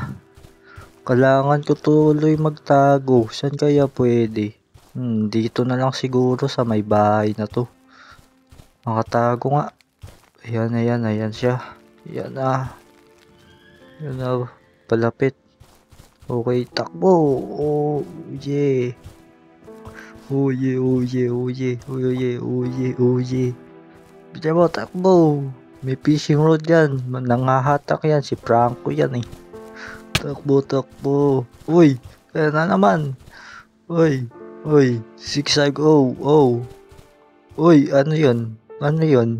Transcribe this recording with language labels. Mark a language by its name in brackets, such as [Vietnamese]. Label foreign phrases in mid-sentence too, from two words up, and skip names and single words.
[Filipino] Kailangan ko tuloy magtago. Saan kaya pwede? Dito na lang siguro sa may bahay na to. Makatago nga. Ayan, ayan, ayan siya. Ayan na. Ayan na. Palapit. Okay, takbo. [English] Oh, yeah. Oh, yeah, oh, yeah, oh, yeah. Oh, yeah, oh, yeah, oh, yeah. [Filipino] Bisa mo, takbo. May fishing rod yan. Nangahatak yan. Si Franco yan eh. Takbo, takbo. Uy, kaya na naman. Uy, uy. Zigzag, oh, oh. Uy, ano yun? Ano yun?